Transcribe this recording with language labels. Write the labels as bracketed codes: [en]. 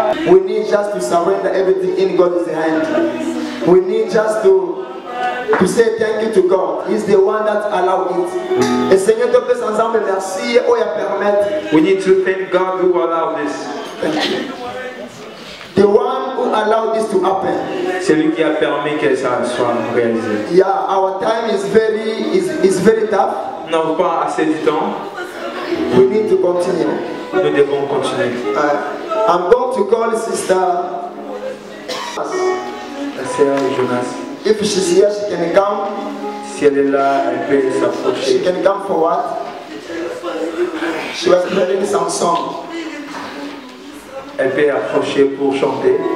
[en] We need just to surrender everything in God's hand. We need just to say thank you to God. He's the one that allowed it. [fr] Et Seigneur, te plaît ensemble, merci. Oh, il permet. [en] We need to thank God who allowed this. Thank you. The one who allowed this to happen. [fr] C'est lui qui a permis que ça soit réalisé. [en] Yeah, our time is very tough. [fr] Nous n'avons pas assez de temps. [en] We need to continue. [fr] Nous devons continuer. [en] I'm going to call Sister [fr] La sœur Jonas. [en] If she's here, she can come. [fr] Si elle est là, elle peut s'approcher. [en] She can come forward. She was playing some song. [fr] Elle peut approcher pour chanter.